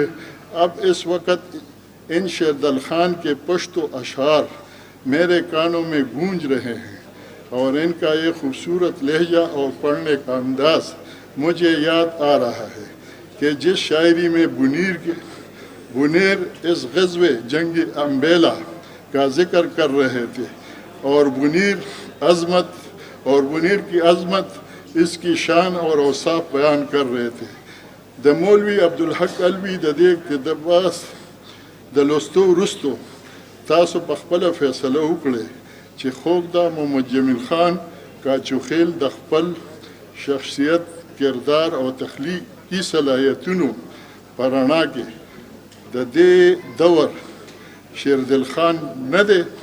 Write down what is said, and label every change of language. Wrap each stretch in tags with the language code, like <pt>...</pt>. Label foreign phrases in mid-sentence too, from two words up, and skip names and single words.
<ur>اب اس وقت ان شیردل خان کے پشتو اشعار میرے کانوں میں گونج رہے ہیں، اور ان کا یہ خوبصورت لہجہ اور پڑھنے کا انداز مجھے یاد آ رہا ہے کہ جس شاعری میں بنیر اس غزوہ جنگ امبیلا کا ذکر کر رہے تھے، اور بنیر کی عظمت، اس کی شان اور اوصاف بیان کر رہے تھے.</ur> <ps>د مولوی عبدالحق الوی د دې اقتباس د لوستو وروستو تاسو په خپله فیصله وکړئ چې خوږ دا محمد جمیل خان کاچوخیل د خپل شخصیت، کردار او تخلیقي صلاحیتونو په رڼا کې د دې دور شیردل خان نه دی.</ps>